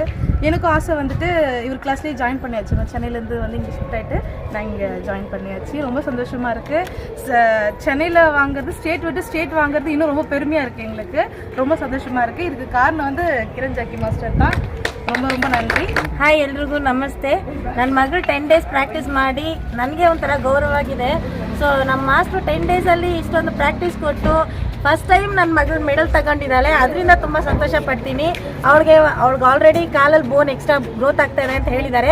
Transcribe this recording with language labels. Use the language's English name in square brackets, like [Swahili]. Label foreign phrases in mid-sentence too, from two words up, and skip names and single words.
[Tamil] எனக்கும் ஆசை வந்துட்டு இவர் கிளாஸ்லேயே ஜாயின் பண்ணியாச்சு. நான் சென்னையிலேருந்து வந்து இங்கே ஷிஃப்ட் ஆகிட்டு நான் இங்கே ஜாயின் பண்ணியாச்சு. ரொம்ப சந்தோஷமாக இருக்குது. சென்னையில் வாங்குறது, ஸ்டேட் விட்டு ஸ்டேட் வாங்குறது இன்னும் ரொம்ப பெருமையாக இருக்குது எங்களுக்கு. ரொம்ப சந்தோஷமாக இருக்குது. இதுக்கு காரணம் வந்து கிரண் ஜாக்கி மாஸ்டர் தான். ரொம்ப ரொம்ப ನನ್ರಿ. [Kannada] ಹಾಯ್, ಎಲ್ರಿಗೂ ನಮಸ್ತೆ. ನನ್ನ ಮಗಳು 10 days ಪ್ರಾಕ್ಟೀಸ್ ಮಾಡಿ ನನಗೆ ಒಂಥರ ಗೌರವವಾಗಿದೆ. ಸೊ ನಮ್ಮ ಮಾಸ್ಟ್ರು 10 daysಲ್ಲಿ ಇಷ್ಟೊಂದು ಪ್ರಾಕ್ಟೀಸ್ ಕೊಟ್ಟು [English] first time [Kannada] ನನ್ನ ಮಗಳು ಮೆಡಲ್ ತಗೊಂಡಿದ್ದಾಳೆ. ಅದರಿಂದ ತುಂಬ ಸಂತೋಷ ಪಡ್ತೀನಿ. ಅವ್ಳಿಗೆ ಆಲ್ರೆಡಿ ಕಾಲಲ್ಲಿ [English] bone extra growth [Kannada] ಆಗ್ತಾನೆ ಅಂತ ಹೇಳಿದ್ದಾರೆ.